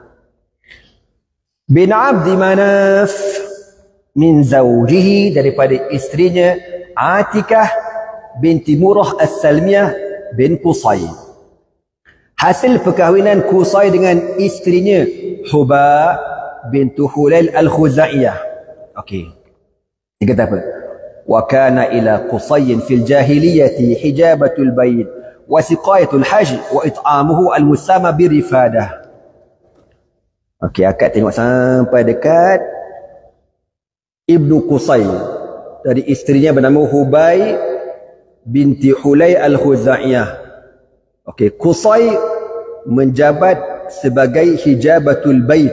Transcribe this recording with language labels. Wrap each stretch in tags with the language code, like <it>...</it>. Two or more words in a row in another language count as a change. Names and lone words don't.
<ar>بن عبد مناف من زوجه,</ar> <ms>daripada isterinya Atikah binti Murrah As-Salmiyah bin Qusay. Hasil perkahwinan Qusay dengan isterinya Huba bintu Hulail Al-Khuzaiyah. Okey. Dia kata apa?</ms> <ar>وكان إلى قصي في الجاهلية حجابة البيت وسقاية الحاج وإطعامه المسمى بالرفادة.</ar> <ms>Okey, akak tengok sampai dekat Ibnu Qusay. Dari isterinya bernama Hubay binti Hulay al-Khuzaiyah. Okey, Qusay menjabat sebagai</ms> <ar>حجابة البيت.</ar>